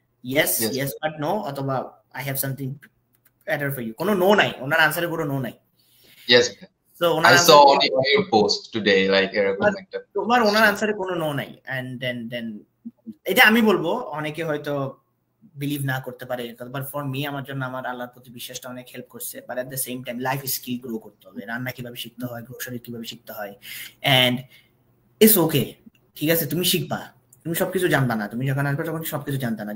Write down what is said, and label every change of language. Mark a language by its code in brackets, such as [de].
[bn] Yes but no, অথবা [en] I have something better for you, [bn] কোনো no নাই, ওনার আনসারে পুরো নো নাই। [en] Yes, so I saw on your post today like [bn] এরকম একটা, তোমার ওনার আনসারে কোনো নো নাই। এন্ড দেন এটা আমি বলবো, অনেকে হয়তো বিলিভ না করতে পারে, বাট ফর মি, আমার জন্য আমার আল্লাহর প্রতি বিশ্বাসটা অনেক হেল্প করছে। But at the same time life skill grow করতে হবে, রান্না কিভাবে শিখতে হয়, গ্রোসারি কিভাবে শিখতে হয়, এন্ড ইটস ওকে, ঠিক আছে, তুমি শিখবা, তুমি সবকিছু জানবা না, তুমি যখন আসবে তখন সবকিছু জানতা না।